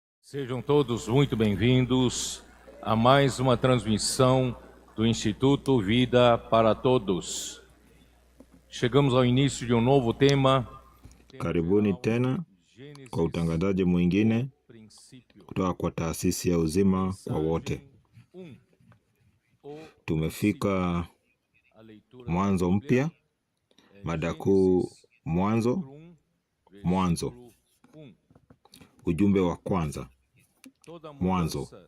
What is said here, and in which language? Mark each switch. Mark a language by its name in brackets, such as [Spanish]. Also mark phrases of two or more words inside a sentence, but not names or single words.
[Portuguese] Sejam todos muito bem-vindos a mais uma transmissão do Instituto Vida para Todos. Chegamos ao início de um novo tema. [Swahili] Karibuni tena kwa utangazaji mwingine kutoka kwa taasisi ya uzima kwa wote. Tumefika mwanzo mpya, mada kuu mwanzo, ujumbe wa kwanza, mwanzo.